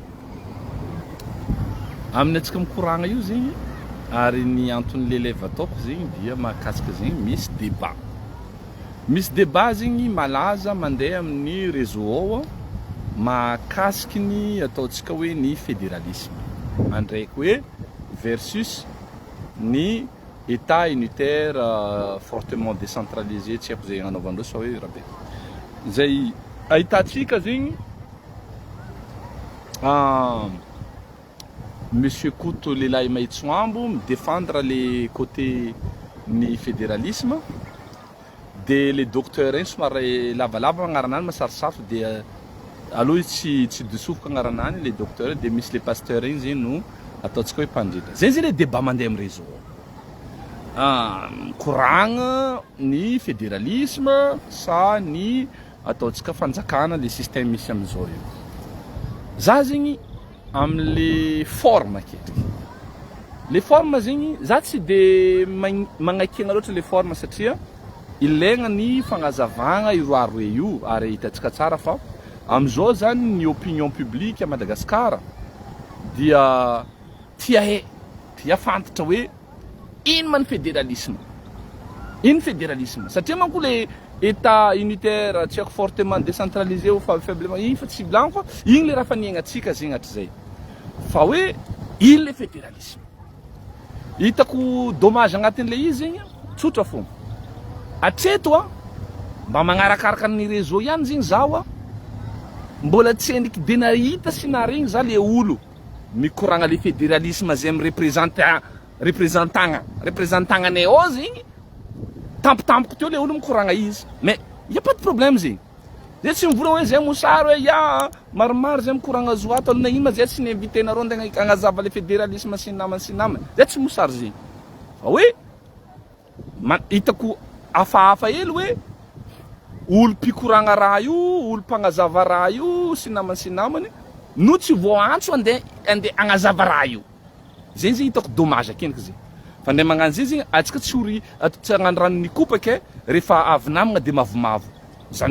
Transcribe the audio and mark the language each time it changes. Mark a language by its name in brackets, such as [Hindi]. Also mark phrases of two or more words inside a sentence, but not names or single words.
[Malagasy] amin'ny atsika mikoragna io zegny ary ny antony leleva ataoko zegny dia mahakasika zegny misy débat zegny malaza mandeha amin'ny réseau ao mahakasiky ny ataontsika hoe ny fédéralisme andraiky hoe versus ny [French] état unitaire fortement décentralisé [Malagasy] tsy haiko zay agnanaovandreo sa hoe rabe zay ahitantsika zegny Monsieur Kouto Lelaï Maïtsoambo [French] défendre les côtés [Malagasy] ni fédéralisme de [French] les docteurs [Malagasy] somary lavalava agnaranany masarisafy de aloha tsy disofoka agnaranany [French] les docteurs [Malagasy] de misy [French] les pasteurs [Malagasy] igny zegny no ataontsika hoe mpandrindra zay zay [French] le débat [Malagasy] mandeha amin'ny réseau koragna ny fédéralisme sa ny ataontsika fanjakana [French] le système [Malagasy] misy amizao io za zegny amle forme aketriky [French] le forme [Malagasy] zegny za tsy de magnaikigna loatra [French] le forme [Malagasy] satria ilaigna ny fagnazavagna iroaroe io ary hitantsika tsara fa amizao zany ny [French] opinion publique à Madagascar [Malagasy] dia tia fantatra hoe ino man fédéralisme satria manko [French] le état unitaire [Malagasy] tsy haiko [French] fortement décentralisé ou faiblement [Malagasy] iny fa tsy blanc fa igny le raha faniagnatsika zegny hatrizay fa hoe ino [French] le fédéralisme [Malagasy] hitako dommage agnatin'le izy zegny tsotra fogna atreto mba magnarakaraka ny réseau ihany zegny zaho mbola tsy endriky de nahita sy naregny za le olo mikoragna [French] le fédéralisme [Malagasy] zay amy représentantagna ao zegny tampotampoko teo le olo mikoragna izy [French] mais y a pas de problème [Malagasy] zegny zay tsy mivola hoe zay mosary hoe ya maromaro zay mikoragna zoato alona ino ma zay tsy niinvité nareo ndegna agnazava le fédéralisme sy namany zay tsy mosary zegny fa hoe hitako hafahafa hely hoe olo mpikoragna raha io olo mpagnazava raha io sy namany no tsy voantso ande agnazava raha io zay zay hitako dommage akeniky zay fa ndray magnano zay zegny atsika tsy agnano rano nikopaka rehefa avy namagna de mavomavo zany